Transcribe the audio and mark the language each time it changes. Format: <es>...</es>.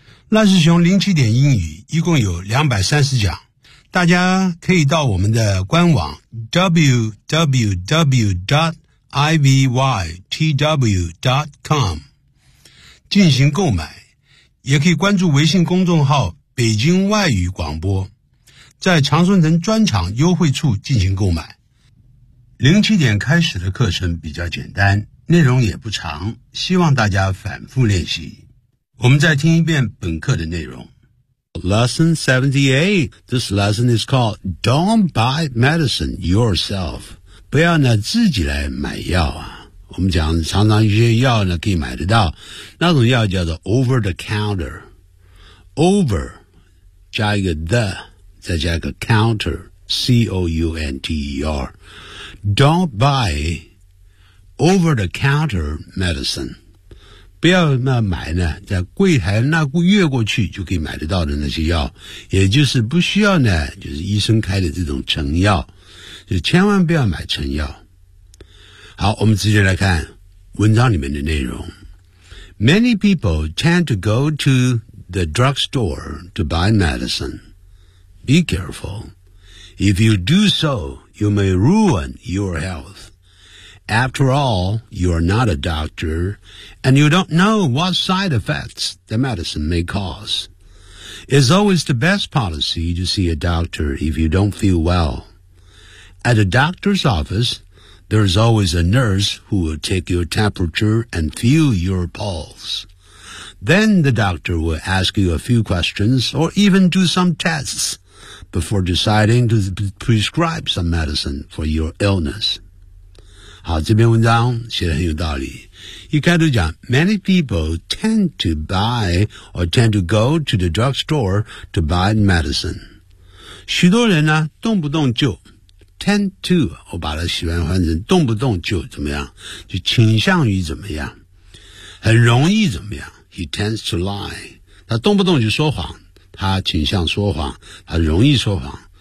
<zh>赖世雄零起点英语一共有230讲，大家可以到我们的官网 www.ivytw.com 进行购买，也可以关注微信公众号北京外语广播，在长春城专场优惠处进行购买。零起点开始的课程比较简单，内容也不长，希望大家反复练习。我们再听一遍本课的内容。</zh> <en>Lesson 78. This lesson is called Don't buy medicine yourself.</en> <zh>不要呢自己来买药啊。我们讲常常一些药呢可以买得到，那种药叫做 over the counter， over 加一个 the 再加一个 counter counter，</zh> <en>don't buy over the counter medicine，</en> <zh>不要那买呢在柜台那越过去就可以买得到的那些药，也就是不需要呢就是医生开的这种成药，就千万不要买成药。好，我们直接来看文章里面的内容。</zh> <en>Many people tend to go to the drugstore to buy medicine. Be careful. If you do so, you may ruin your health. After all, you are not a doctor, and you don't know what side effects the medicine may cause. It's always the best policy to see a doctor if you don't feel well. At a doctor's office,There's always a nurse who will take your temperature and feel your pulse. Then the doctor will ask you a few questions or even do some tests before deciding to prescribe some medicine for your illness.</en> <zh>好，这篇文章写得很有道理。一开始讲</zh> <en>,many people tend to buy or tend to go to the drugstore to buy medicine.</en> <zh>许多人呢动不动就Tend to, 我把它喜欢换成动不动就怎么样，就倾向于怎么样，很容易怎么样。</zh> <en>He tends to lie.</en> <zh>他动不动就说谎，他倾向说谎，他容易说谎。</zh>